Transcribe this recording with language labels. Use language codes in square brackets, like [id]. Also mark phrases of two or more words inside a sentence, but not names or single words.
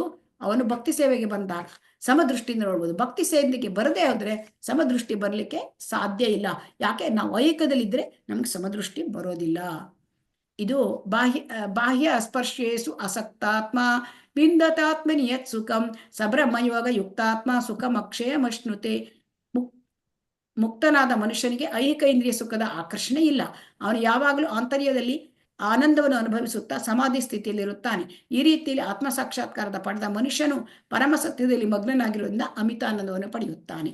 [kn] ಅವನು ಭಕ್ತಿ ಸೇವೆಗೆ ಬಂದಾಗ ಸಮದೃಷ್ಟಿಯಿಂದ ನೋಡ್ಬೋದು. ಭಕ್ತಿ ಸೇವೆಗೆ ಬರದೇ ಹೋದ್ರೆ ಸಮದೃಷ್ಟಿ ಬರಲಿಕ್ಕೆ ಸಾಧ್ಯ ಇಲ್ಲ. ಯಾಕೆ? ನಾವು ಐಕ್ಯದಲ್ಲಿದ್ದರೆ ನಮ್ಗೆ ಸಮದೃಷ್ಟಿ ಬರೋದಿಲ್ಲ. [sa] ಇದು ಬಾಹ್ಯ ಸ್ಪರ್ಶೇಸು ಅಸಕ್ತಾತ್ಮ ಬಿಂದತಾತ್ಮನಿ ಯತ್ ಸುಖಂ ಸಬ್ರಹ್ಮಯೋಗ ಯುಕ್ತಾತ್ಮ ಸುಖಂ ಅಕ್ಷಯಮಶ್ನುತೆ. [kn] ಮುಕ್ತನಾದ ಮನುಷ್ಯನಿಗೆ ಐಹಿಕ ಇಂದ್ರಿಯ ಸುಖದ ಆಕರ್ಷಣೆ ಇಲ್ಲ. ಅವನು ಯಾವಾಗಲೂ ಆಂತರ್ಯದಲ್ಲಿ ಆನಂದವನ್ನು ಅನುಭವಿಸುತ್ತಾ ಸಮಾಧಿ ಸ್ಥಿತಿಯಲ್ಲಿರುತ್ತಾನೆ. ಈ ರೀತಿಯಲ್ಲಿ ಆತ್ಮ ಸಾಕ್ಷಾತ್ಕಾರದ ಪಡೆದ ಮನುಷ್ಯನು ಪರಮ ಸತ್ಯದಲ್ಲಿ ಮಗ್ನನಾಗಿರುವುದರಿಂದ ಅಮಿತ ಆನಂದವನ್ನು ಪಡೆಯುತ್ತಾನೆ.